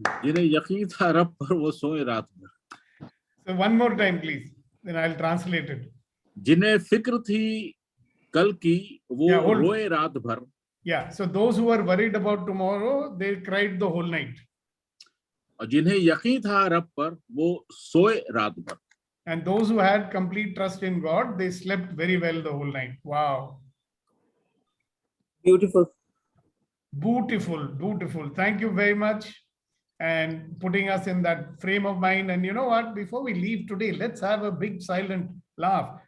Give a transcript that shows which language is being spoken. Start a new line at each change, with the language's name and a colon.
Hindi: जिन्हें यकीन था रब पर वो सोए रात भर।
English: So one more time, please. Then I'll translate it.
Hindi: जिन्हें फिक्र थी कल की वो
English: Yeah, hold.
Hindi: रोए रात भर,
English: Yeah. So those who are worried about tomorrow, they cried the whole night.
Hindi: और जिन्हें यकीन था रब पर वो सोए रात भर।
English: And those who had complete trust in God, they slept very well the whole night. Wow. Beautiful. Beautiful, beautiful. Thank you very much. And putting us in that frame of mind. And you know what? Before we leave today, let's have a big silent laugh.